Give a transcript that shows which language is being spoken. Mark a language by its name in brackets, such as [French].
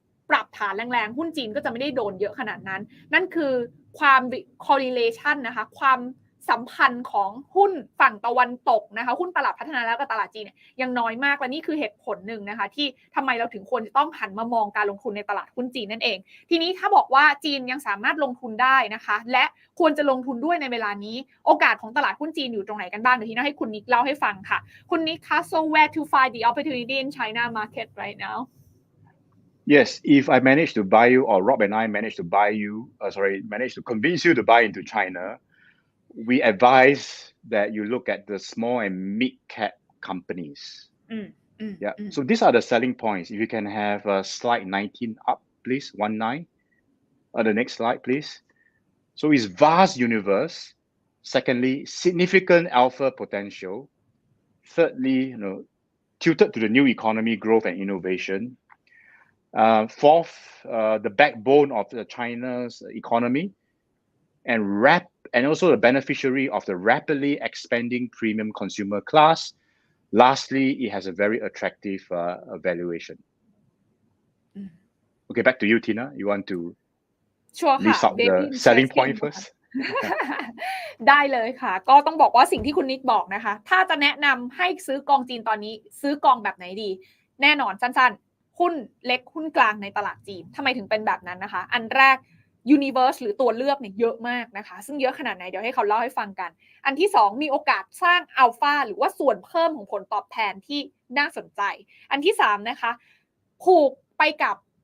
[Thai] ปรับฐานแรงๆหุ้นจีนก็จะไม่ได้โดนเยอะขนาดนั้นนั่นคือความ correlation นะคะความสัมพันธ์ของหุ้นฝั่งตะวันตกนะคะหุ้นตลาดพัฒนาแล้วก็ตลาดจีนเนี่ยยังน้อยมากและนี่คือเหตุผลหนึ่งนะคะที่ทำไมเราถึงควรจะต้องหันมามองการลงทุนในตลาดหุ้นจีนนั่นเองทีนี้ถ้าบอกว่าจีนยังสามารถลงทุนได้นะคะและควรจะลงทุนด้วยในเวลานี้โอกาสของตลาดหุ้นจีนอยู่ตรงไหนกันบ้างเดี๋ยวทีนี้ให้คุณนิกเล่าให้ฟังค่ะคุณนิกคะ [English] so where to find the opportunity in China market right now Yes, if I manage to buy you, or Rob and I manage to buy you, manage to convince you to buy into China, we advise that you look at the small and mid-cap companies. So these are the selling points. If you can have slide 19 up, please, 19. The next slide, please. So it's vast universe. Secondly, significant alpha potential. Thirdly, tilted to the new economy growth and innovation. Fourth, the backbone of China's economy, and also the beneficiary of the rapidly expanding premium consumer class. Lastly, it has a very attractive valuation. Okay, back to you, Tina. You want to list out the selling point first? [Thai] ได้เลยค่ะก็ต้องบอกว่าสิ่งที่คุณนิกบอกนะคะถ้าจะแนะนำให้ซื้อกองจีนตอนนี้ซื้อกองแบบไหนดีแน่นอนสั้นๆหุ้นเล็กหุ้นกลางในตลาดจีนทำไมถึงเป็นแบบนั้นนะคะอันแรก universe หรือตัวเลือกเนี่ยเยอะมากนะคะซึ่งเยอะขนาดไหนเดี๋ยวให้เขาเล่าให้ฟังกันอันที่2มีโอกาสสร้างอัลฟาหรือว่าส่วนเพิ่มของผลตอบแทนที่น่าสนใจอันที่3นะคะผูกไปกับ